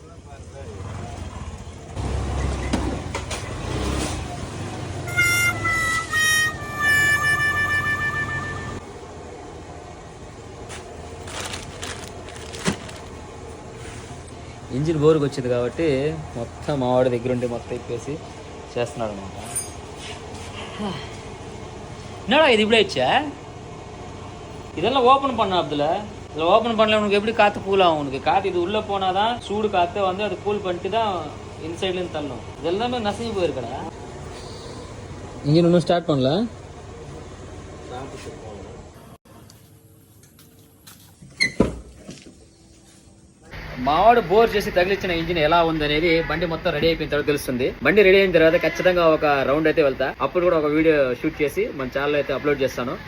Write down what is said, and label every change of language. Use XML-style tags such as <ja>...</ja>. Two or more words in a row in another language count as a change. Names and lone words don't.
<te>ఇంజిన్ బోరుకు వచ్చింది కాబట్టి మొత్తం మావాడి దగ్గర ఉండి మొత్తం ఇప్పేసి చేస్తున్నాడు అనమాట.</te> <ta>இது இப்படியே ஆச்சா இதெல்லாம் ஓப்பன் பண்ண அப்துல்ல. இதில் ஓப்பன் பண்ணல உனக்கு எப்படி காற்று கூல் ஆகும்? உனக்கு காற்று இது உள்ளே போனால் தான் சூடு காற்றை வந்து அது கூல் பண்ணிட்டு தான் இன்சைட்லேருந்து தள்ளும். இதெல்லாமே நசுங்கி போயிருக்கடா. இன்ஜின் ஒன்றும் ஸ்டார்ட் பண்ணல.</ta> <te>మావాడు బోర్ చేసి తగిలించిన ఇంజిన్ ఎలా ఉంది అనేది బండి మొత్తం రెడీ అయిపోయిన తర్వాత తెలుస్తుంది. బండి రెడీ అయిన తర్వాత ఖచ్చితంగా ఒక రౌండ్ అయితే వెళ్తా. అప్పుడు కూడా ఒక</te> <en>video shoot</en> <te>చేసి మన ఛానల్ అయితే అప్లోడ్ చేస్తాను.</te>